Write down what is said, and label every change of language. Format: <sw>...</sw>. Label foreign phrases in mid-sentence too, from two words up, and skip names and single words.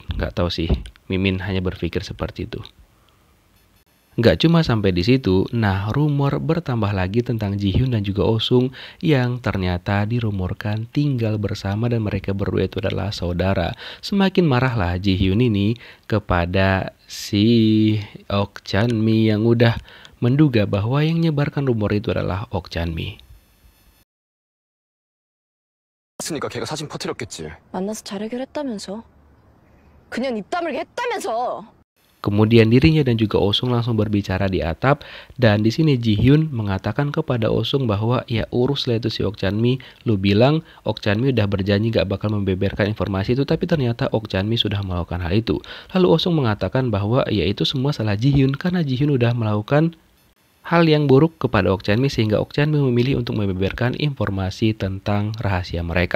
<id>Nggak tahu sih, Mimin hanya berpikir seperti itu. Nggak cuma sampai di situ, nah rumor bertambah lagi tentang Jihyun dan juga Oh-sung yang ternyata dirumorkan tinggal bersama dan mereka berdua itu adalah saudara. Semakin marahlah Jihyun ini kepada si Okjanmi yang udah menduga bahwa yang nyebarkan rumor itu adalah Okjanmi.</id> <ko>했으니까 걔가 사진 퍼뜨렸겠지. 만나서 잘 해결했다면서. 그냥 입 다물게 했다면서.</ko> <id>Kemudian dirinya dan juga Oh-sung langsung berbicara di atap dan di sini Jihyun mengatakan kepada Oh-sung bahwa ya uruslah itu si Okjanmi, lu bilang Okjanmi udah berjanji gak bakal membeberkan informasi itu tapi ternyata Okjanmi sudah melakukan hal itu. Lalu Oh-sung mengatakan bahwa ya itu semua salah Jihyun karena Jihyun udah melakukan hal yang buruk kepada Okjanmi sehingga Okjanmi memilih untuk membeberkan informasi tentang rahasia mereka.</id>